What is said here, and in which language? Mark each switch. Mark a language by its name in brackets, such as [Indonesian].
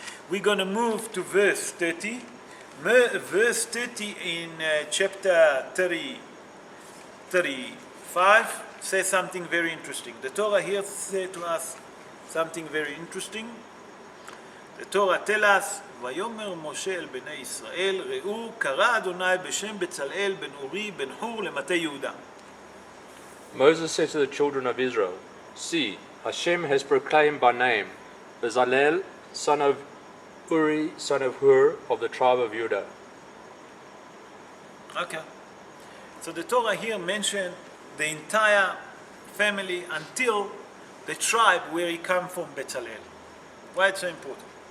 [English] We're going to move to verse 30. Verse 30 in chapter 35 says something very interesting. The Torah here says to us something very interesting. The Torah tells us, [Hebrew] ויאמר משה אל בני ישראל, ראו קרא אדוני בשם בצלאל בן אורי בן חור למטה יהודה. [English] Moses said to the children of Israel, See, Hashem has proclaimed by name Bezalel, son of Uri, son of Hur, of the tribe of Judah. Okay. So the Torah here mentioned the entire family until the tribe where he come from, Bezalel. Why it's so important?